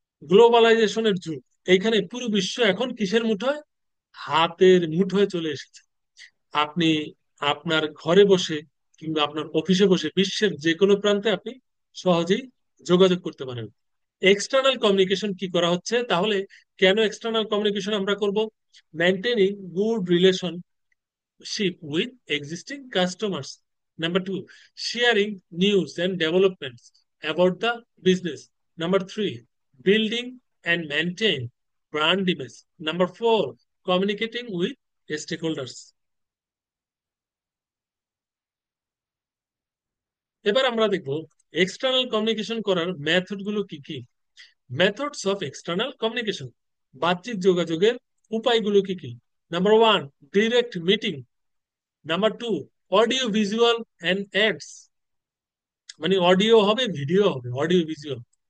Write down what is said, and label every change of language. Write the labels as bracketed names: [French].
[Bangla] গ্লোবালাইজেশনের যুগ, এইখানে পুরো বিশ্ব এখন কিসের মুঠোয়, হাতের মুঠোয় চলে এসেছে। আপনি আপনার ঘরে বসে কিংবা আপনার অফিসে বসে বিশ্বের যে কোনো প্রান্তে আপনি সহজেই যোগাযোগ করতে পারেন। এক্সটার্নাল কমিউনিকেশন কি করা হচ্ছে তাহলে, কেন এক্সটার্নাল কমিউনিকেশন আমরা করব? [English] Maintaining good relation ship with existing customers. Number two, sharing news and developments about the business. Number three, building and maintain brand image. Number four, communicating with stakeholders. [Bangla] এবার আমরা দেখব এক্সটার্নাল কমিউনিকেশন করার method গুলো কি কি। [English] methods of external communication, [Bangla] বাহ্যিক যোগাযোগের উপায়গুলো কি কি। [English] Number one, direct meeting. Number two, audio visual and ads, [Bangla] মানে অডিও হবে ভিডিও হবে, [English] Audio visual.